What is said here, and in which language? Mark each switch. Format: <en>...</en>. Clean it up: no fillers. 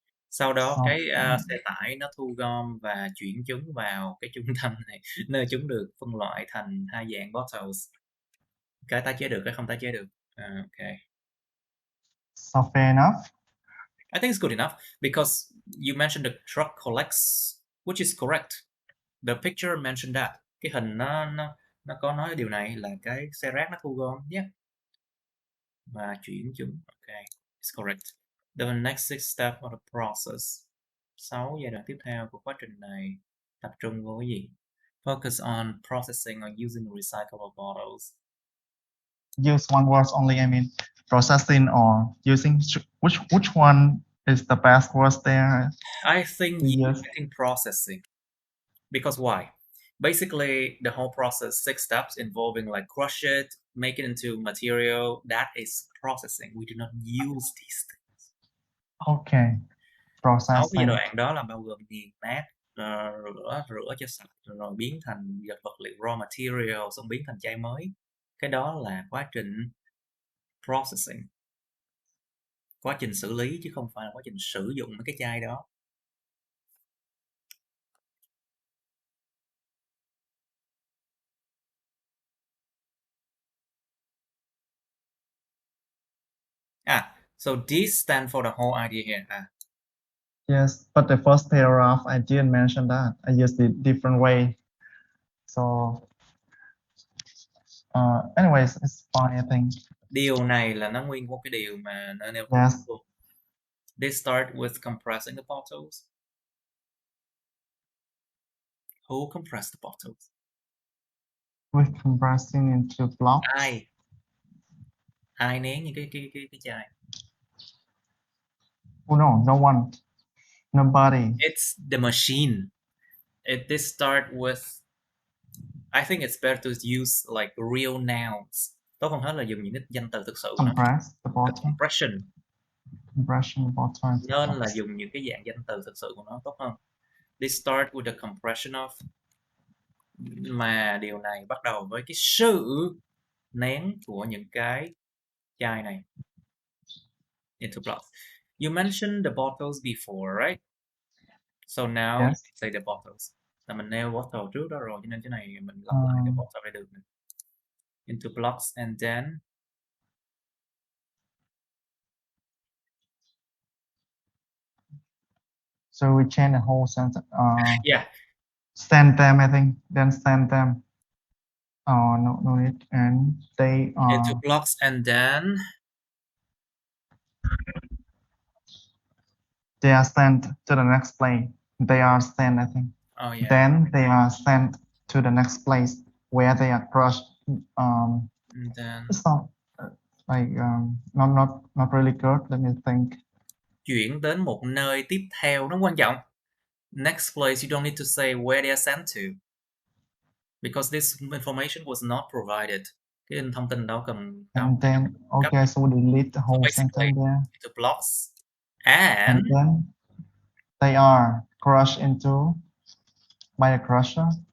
<vi>Sau đó cái xe tải nó thu gom và chuyển chúng vào cái trung tâm này, nơi chúng được phân loại thành hai dạng bottles. Cái tái chế được, cái không tái chế được.</vi> <en>Okay. So fair enough. I think it's good enough because you mentioned the truck collects, which is correct. The picture mentioned that.</en> <vi>Cái hình nó có nói điều này là cái xe rác nó thu gom nhé. Và chuyển chúng.</vi> <en>Okay, it's correct. The next 6 step of the process.</en> <vi>6 giai đoạn tiếp theo của quá trình này tập trung vào cái gì?</vi> <en>Focus on processing or using recyclable bottles. Use one word only. I mean, processing or using. Which one is the best word there? I think using processing. Because why? Basically, the whole process, 6 steps involving like crush it, make it into material. That is processing. We do not use these things. Okay. Processing.</en> <vi>6 giai đoạn đó là bao gồm nghiền nát, rửa cho sạch, rồi biến thành vật liệu raw material, xong biến thành chai mới. Cái đó là quá trình processing. Quá trình xử lý chứ không phải là quá trình sử dụng mấy cái chai đó.</vi> <en>So this stands for the whole idea here. Yes, but the first paragraph, I didn't mention that. I used it different way. So, anyways, it's fine, I think.</en> <vi>Điều này là nó nguyên một cái điều mà nó nêu.</vi> <en>Yes. They start with compressing the bottles. Who compressed the bottles? With compressing into blocks.</en> <vi>Ai nén những cái chai?</vi> <en>Oh no, no one. Nobody. It's the machine. This start with. I think it's better to use like real nouns.</en> <vi>Tốt hơn hết là dùng những cái danh từ thực sự của nó.</vi> <en>Compress the bottle. Compression. Compression bottle.</en> <vi>Nên là dùng những cái dạng danh từ thực sự của nó tốt hơn.</vi> <en>They start with the compression of.</en> <vi>Mà điều này bắt đầu với cái sự nén của những cái chai này</vi> <en>into blocks. You mentioned the bottles before, right? So now Yes. say the bottles.</en> <vi>Là mình nêu bottle trước đó rồi, cho nên cái này mình lặp lại cái bottle này được.</vi> <en>Into blocks and then So we change the whole sentence. Yeah. Send them, I think. Then send them. No need. And they into blocks and then they are sent to the next plane. they are sent, I think. Oh yeah. Then they are sent to the next place where they are crushed. And then It's not like not really good. Let me think.</en> <vi>chuyển đến một nơi tiếp theo, nó quan trọng.</vi> <en>Next place, you don't need to say where they are sent to, because this information was not provided.</en> <vi>Cái thông tin đó cần</vi> <en>And then, okay, so we delete the whole sentence there. Into blocks, And then they are crushed into by a crusher.</en>